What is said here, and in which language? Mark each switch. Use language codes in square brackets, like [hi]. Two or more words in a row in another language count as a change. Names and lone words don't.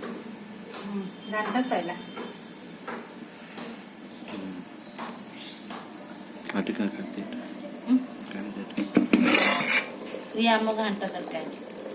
[or] ଘାଣ୍ଟ ସଇଲା [ms] Adik nak kantin. [or] ଇଏ ଆମ ଘାଣ୍ଟ ତରକାରୀ